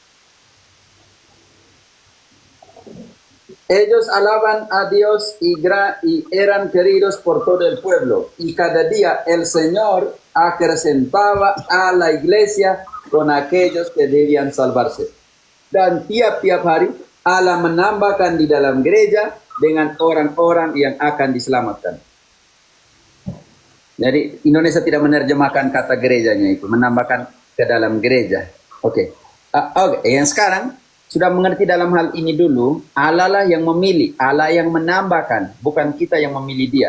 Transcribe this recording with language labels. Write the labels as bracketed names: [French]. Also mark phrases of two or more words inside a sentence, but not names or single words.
[Spanish] Ellos alaban a Dios y eran queridos por todo el pueblo. Y cada día el Señor acrecentaba a la iglesia con aquellos que debían salvarse. [Indonesian] Dan tiap-tiap hari Allah menambahkan di dalam gereja dengan orang-orang yang akan diselamatkan. Jadi Indonesia tidak menerjemahkan kata gerejanya itu, menambahkan ke dalam gereja. Oke. Yang sekarang sudah mengerti dalam hal ini dulu, Allah lah yang memilih, Allah yang menambahkan, bukan kita yang memilih dia.